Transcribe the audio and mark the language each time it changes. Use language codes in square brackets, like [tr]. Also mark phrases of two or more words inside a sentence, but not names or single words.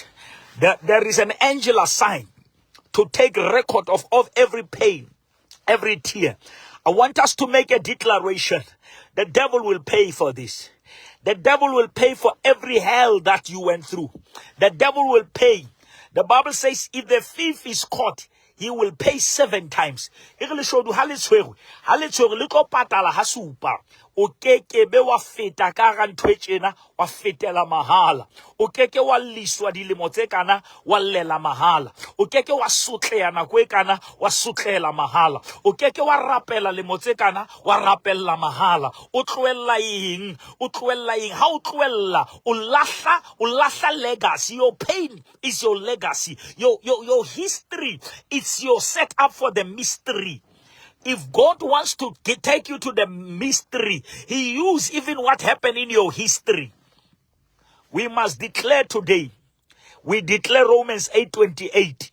[en] There is an angel assigned to take record of every pain, every tear. I want us to make a declaration. The devil will pay for this. The devil will pay for every hell that you went through. The devil will pay. The Bible says if the thief is caught, he will pay 7 times. [st] O keke be wa feta ka ga ntwe tjena wa fetela mahala. O keke wa liswa dilemo tse kana wa lela mahala. O keke wa sotleya nako e kana wa sotlela mahala. O keke wa rapela lemo tse kana wa rapella mahala. O tloella eng? O tloella eng? Ha o tloella o lahla legacy. [en] Your pain is your legacy. Your history, it's your setup for the mystery. If God wants to take you to the mystery, he used even what happened in your history. We must declare today. We declare Romans 8:28.